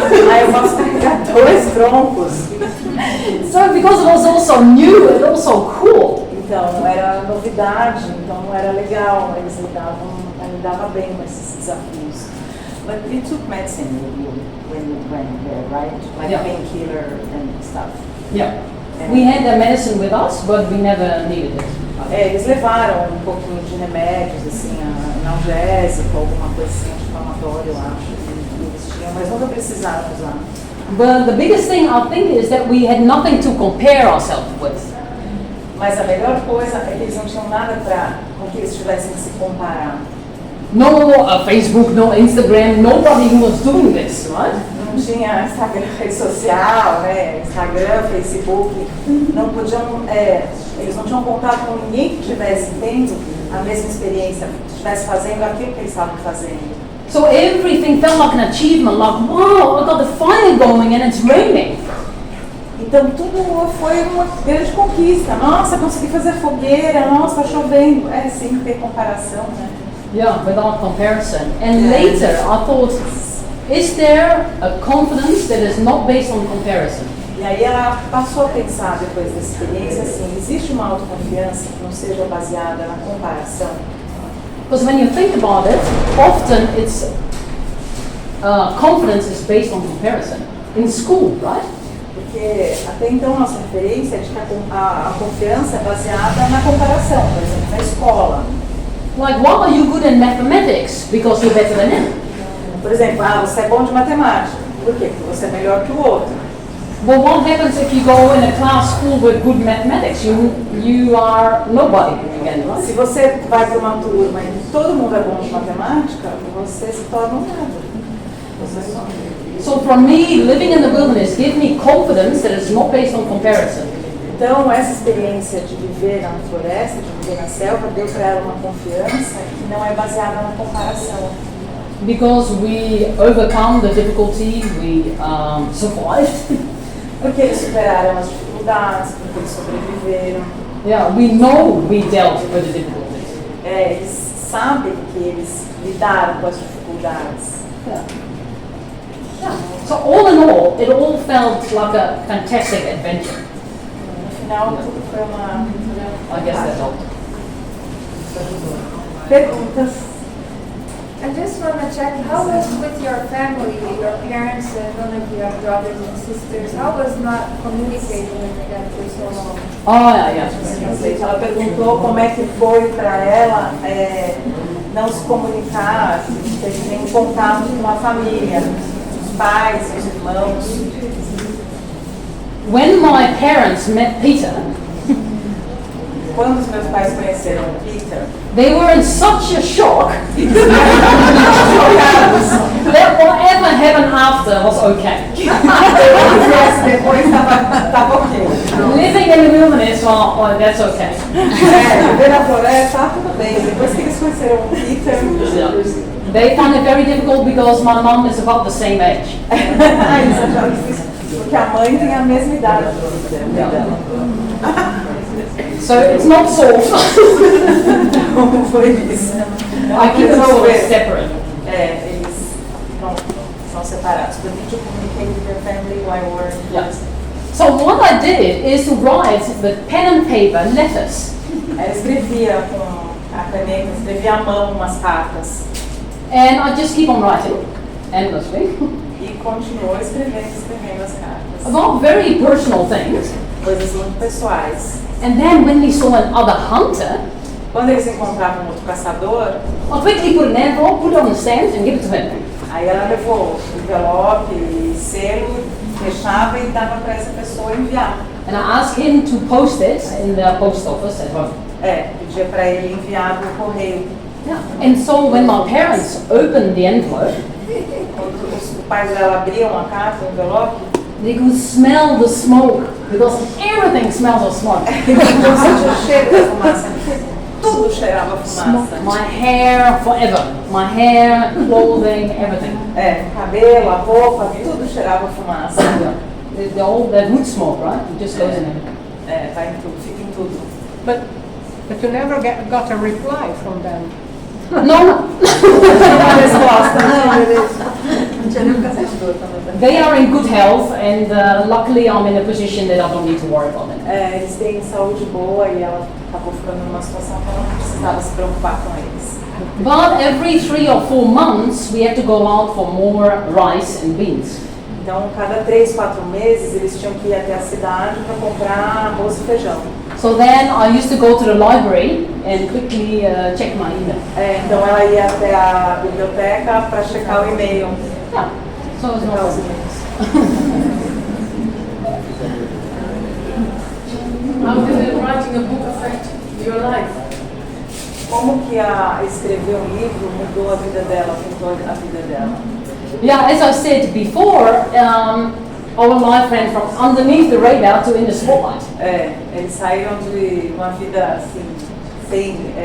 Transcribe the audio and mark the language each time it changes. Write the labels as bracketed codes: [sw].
[pt] Aí eu posso carregar 2 troncos. [en] So because it was also new and also cool. [pt] Então, era novidade, então era legal, eles lidavam bem com esses desafios. [en] But you took medicine when you went there, right? Like Yeah. painkiller and stuff. Yeah. We had the medicine with us, but we never needed it. [pt] Eles levaram um pouquinho de remédios, assim, analgésico, alguma coisa assim, anti-inflamatório, eu acho, que eles tinham, mas nunca precisaram usar. [en] But the biggest thing I think is that we had nothing to compare ourselves with. [pt] Mas a melhor coisa é que eles não tinham nada com que eles tivessem que se comparar. [en] No Facebook, no Instagram, nobody was doing this, right? [pt] Não não tinha Instagram, rede social, né? Instagram, Facebook, não podiam, eles não tinham contato com ninguém que estivesse tendo a mesma experiência, que estivesse fazendo aquilo que eles estavam fazendo. [en] So everything felt like an achievement, like, wow, I got the fire going and it's raining. [pt] Então tudo foi uma grande conquista. Nossa, consegui fazer fogueira, nossa, tá chovendo. É, sem ter comparação, né? [en] Yeah, without comparison. And later I thought, is there a confidence that is not based on comparison? [pt] E aí ela passou a pensar, depois da experiência, assim, existe uma autoconfiança que não seja baseada na comparação? [en] Because when you think about it, often it's confidence is based on comparison. In school, right? [pt] Porque até então a nossa referência é de que a confiança é baseada na comparação, por exemplo, na escola. [en] Like, why are you good in mathematics? Because you're better than him. [pt] Por exemplo, você é bom de matemática. Por quê? Porque você é melhor que o outro. [en] Well, what happens if you go in a class full with good mathematics? You are nobody again, right? [pt] Se você vai para uma turma em que todo mundo é bom de matemática, você se torna um nada. Você só... [en] So for me, living in the wilderness gives me confidence that is not based on comparison. [pt] Então, essa experiência de viver na floresta, de viver na selva, deu para ela uma confiança que não é baseada na comparação. [en] Because we overcome the difficulty, we survived. [pt] Porque eles superaram as dificuldades, porque eles sobreviveram. [en] Yeah, we know we dealt with the difficulties. [pt] Eles sabem que eles lidaram com as dificuldades. [en] Yeah. Yeah. So all in all, it all felt like a fantastic adventure. [pt] No final, tudo foi uma aventura. [en] I guess that helped. [pt] Perguntas? [en] I just want to check, how was with your family, your parents, none of your brothers and sisters, how was not communicating with them for so long? Oh, yeah. [pt] Ela perguntou como é que foi para ela não se comunicar, ter nenhum contato com a família, os pais, os irmãos. [en] When my parents met Peter, [pt] Quando os meus pais conheceram o Peter, [en] they were in such a shock that whatever happened after was okay. [pt] depois estava ok. [en] Living in the wilderness, well, that's okay. [pt] Viver na floresta, tudo bem. Depois que eles conheceram o Peter, [en] They found it very difficult because my mom is about the same age. [pt] eles acharam difícil, porque a mãe tem a mesma idade do Peter, dela. [en] So it's not solved. [pt] Como foi isso? [en] I keep them always separate. [pt] Eles são separados. [en] But did you communicate with your family while you were in Yeah. So what I did is to write with pen and paper letters. [pt] Ela escrevia com a caneta, escrevia à mão umas cartas. [en] And I just keep on writing endlessly [pt] E continuou escrevendo as cartas. [en] about very personal things. [pt] Coisas muito pessoais. [en] And then when we saw another hunter, [pt] Quando eles encontravam outro caçador, [en] I quickly put an envelope, put it on the stamp and give it to him. [pt] aí ela levou envelope e selo, fechava e dava para essa pessoa enviar. [en] And I asked him to post it in the post office at home. [pt] Pedia para ele enviar no correio. [en] Yeah. And so when my parents opened the envelope, [pt] Quando os pais dela abriam a carta, o envelope, [en] they could smell the smoke because everything smells of smoke. [pt] então sentia o cheiro da fumaça. Tudo cheirava fumaça. [en] My hair, forever. My hair, clothing, everything. [pt] O cabelo, a roupa, tudo cheirava fumaça. [en] Yeah. That wood smoke, right? It just goes in everything. [pt] Vai em tudo, fica em tudo. [en] But you never got a reply from them. No, [pt] Uma resposta. Não tinha nenhum caçador também. [en] they are in good health, and luckily I'm in a position that I don't need to worry about it. [pt] Eles têm saúde boa e ela acabou ficando numa situação que ela não precisava se preocupar com eles. [en] But every 3 or 4 months, we have to go out for more rice and beans. [pt] Então, cada 3, 4 meses, eles tinham que ir até a cidade para comprar arroz e feijão. [en] So then I used to go to the library and quickly check my email. [pt] Então, ela ia até a biblioteca para checar o e-mail. [en] Yeah, so it's [pt] Checar os [en] not [pt] e-mails. [en] How did writing a book affect your life? [pt] Como que escrever um livro mudou a vida dela, afetou a vida dela? [en] Yeah, as I said before, our life ran from underneath the radar to in the spotlight. [pt] Eles saíram de uma vida assim, sem,